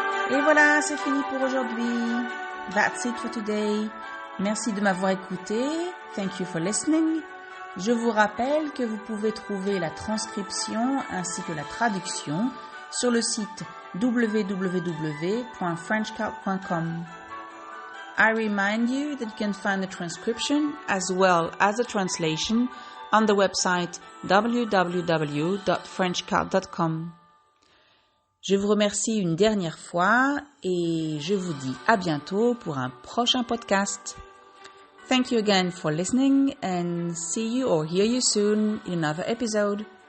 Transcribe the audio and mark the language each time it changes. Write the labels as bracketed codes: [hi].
[fr] Et voilà, c'est fini pour aujourd'hui. [en] That's it for today. [fr] Merci de m'avoir écouté. [en] Thank you for listening. [fr] Je vous rappelle que vous pouvez trouver la transcription ainsi que la traduction sur le site www.frenchcart.com. [en] I remind you that you can find the transcription as well as the translation on the website www.frenchcart.com. [fr] Je vous remercie une dernière fois et je vous dis à bientôt pour un prochain podcast. [en] Thank you again for listening and see you or hear you soon in another episode.